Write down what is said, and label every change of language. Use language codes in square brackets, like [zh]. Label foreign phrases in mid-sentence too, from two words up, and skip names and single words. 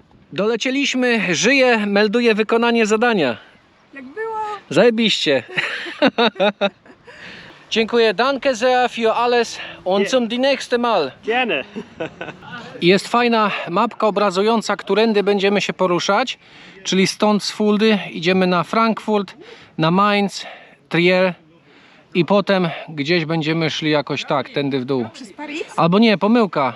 [pl] Dolecieliśmy, żyję, melduję wykonanie zadania. Jak było? Zajebiście. Dziękuję. [de] Danke sehr für alles und zum die nächste Mal. Gerne. [pl] Jest fajna mapka obrazująca, którędy będziemy się poruszać. Czyli stąd z Fuldy idziemy na Frankfurt, na Mainz, Trier i potem gdzieś będziemy szli jakoś tak, tędy w dół. Przez Paris? Albo nie, pomyłka.